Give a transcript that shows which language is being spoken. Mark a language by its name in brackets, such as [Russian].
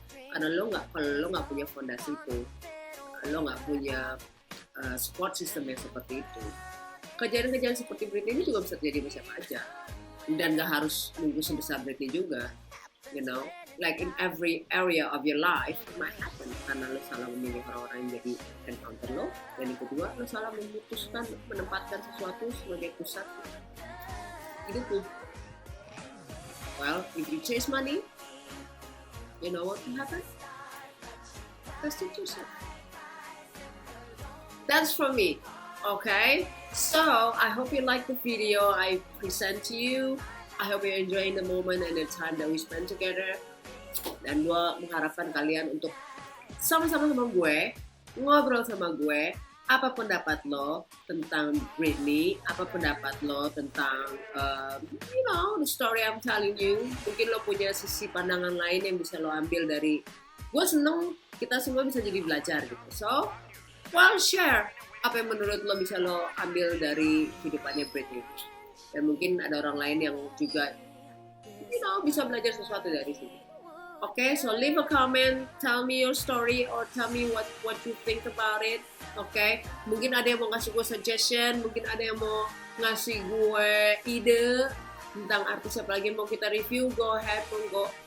[Indonesian] Karena kalau lo nggak punya fondasi itu, lo nggak punya support system yang seperti itu, kejadian-kejadian seperti Britney ini juga bisa terjadi sama siapa aja, dan nggak harus nunggu sebesar Britney juga. [English] You know, like in every area of your life it might happen [Indonesian] karena lo salah memilih orang-orang yang jadi encounter lo, dan yang kedua lo salah memutuskan menempatkan sesuatu sebagai pusat hidup lo. [English] Well, if you chase money, you know what will happen? Prostitution. That's from me, okay? So, I hope you like the video I present to you. I hope you're enjoying the moment and the time that we spend together. [Indonesian] Dan gue mengharapkan kalian untuk sama-sama sama gue, ngobrol sama gue, apa pendapat lo tentang Britney, apa pendapat lo tentang, you know, [English] the story I'm telling you. [Indonesian] Mungkin lo punya sisi pandangan lain yang bisa lo ambil dari, gue seneng kita semua bisa jadi belajar gitu. So, well, share apa yang menurut lo bisa lo ambil dari kehidupannya Britney. Dan mungkin ada orang lain yang juga, you know, bisa belajar sesuatu dari sini. [English] Okay, so leave a comment, tell me your story or tell me what you think about it. [Indonesian] Okay, mungkin ada yang mau ngasih gue suggestion, mungkin ada yang mau ngasih gue ide tentang artis apa lagi yang mau kita review, [English] go ahead, [Indonesian] monggo.